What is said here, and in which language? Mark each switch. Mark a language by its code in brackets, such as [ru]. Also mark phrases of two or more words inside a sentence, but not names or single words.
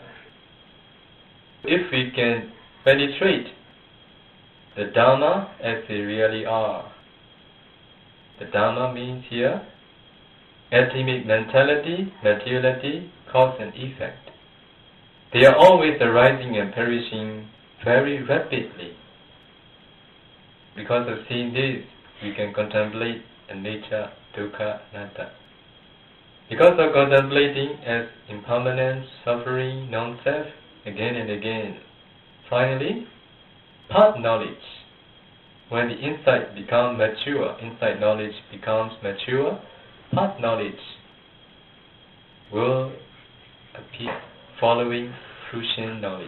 [en] If we can penetrate the Dharma as they really are, the Dharma means here atomic mentality, materiality, cause and effect. They are always arising and perishing very rapidly. Because of seeing this, we can contemplate [pi] anicca, dukkha, anatta. [en] Because of contemplating as impermanence, suffering, non-self, again and again, finally, path knowledge. When the insight becomes mature, insight knowledge becomes mature, path knowledge will appear following fruition knowledge.